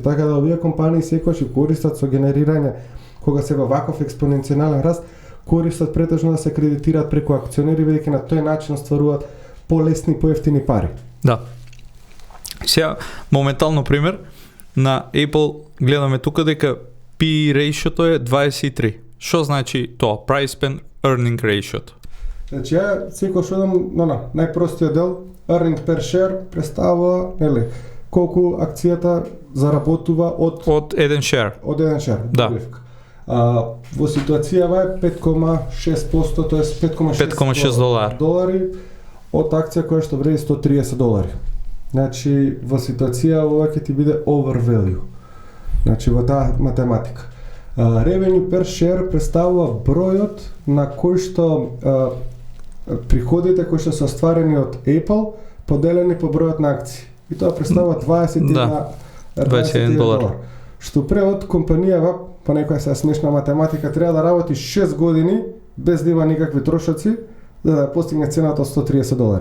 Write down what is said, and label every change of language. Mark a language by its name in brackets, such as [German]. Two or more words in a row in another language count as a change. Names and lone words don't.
[Macedonian] Така да овие компании секогаш и користат со генерирање, кога се во ваков експоненцијален раст, користат претежно да се кредитираат преку акционери, бидејќи на тој начин стваруваат полесни, поевтини пари. Да. Сега, моментално пример, на Apple гледаме тука дека [English] P ratio-то [Macedonian] е 23. Што значи тоа? [English] Price spend earning ratio-то. [Macedonian] Значи, ја секогаш одам на најпростиот дел, [English] earning per share [Macedonian] представува, колку акцијата заработува од еден share. Од еден share. Да. Во ситуацијава е 5,6%, тоест 5,6 долари од акција која што вреди 130 долари. Значи, во ситуација ова ќе ти биде overvalue. Значи, во таа математика. [English] Revenue per share [Macedonian] представува бројот на кој што приходите кои што се остварени од Apple поделени по бројот на акции. И тоа представува 21 долар. Што превод компанијава, по некоја се смешна математика, треба да работи 6 години без да има никакви трошоци за да постигне цената од 130 долари.